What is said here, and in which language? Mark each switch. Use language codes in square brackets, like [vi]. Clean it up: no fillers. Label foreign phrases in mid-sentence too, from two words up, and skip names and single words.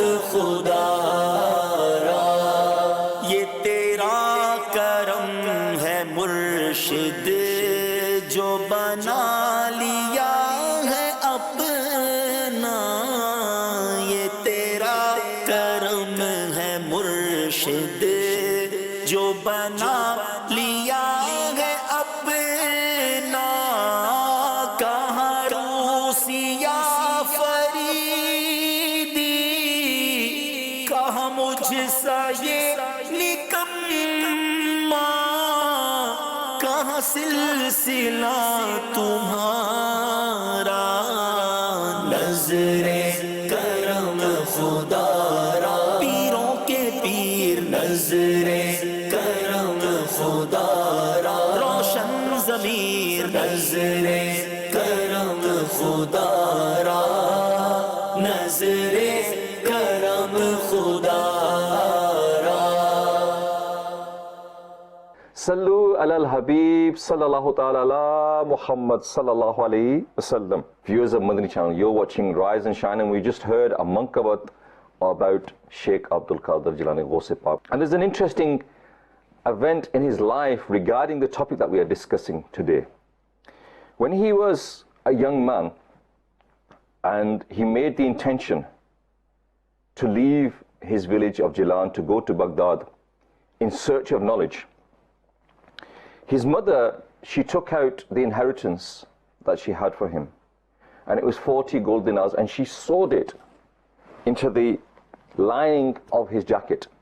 [ur] خدا را یہ تیرا کرم ہے مرشد جو بنا لیا ہے اپنا، یہ تیرا کرم ہے مرشد جو بنا لیا ہے اپنا، کہاں روسیا فریدی، کہاں مجھ سا یہ نکما، کہاں سلسلہ تمہارا، نظرِ کرم خدارا پیروں کے پیر نظرِ کرم خدارا روشن ضمیر نظرِ کرم خدارا نظرِ کرم خدارا. [ar] صلوا على الحبيب صلى الله تعالى على محمد صلى الله عليه وسلم. [en] Viewers of Madani Channel, you're watching Rise and Shine, and we just heard a mankabat about Sheikh Abdul Qadir Jilani Ghaus Pak. And there's an interesting event in his life regarding the topic that we are discussing today. When he was a young man and he made the intention to leave his village of Jilan to go to Baghdad in search of knowledge, his mother, she took out the inheritance that she had for him, and it was 40 gold dinars, and she sewed it into the lining of his jacket.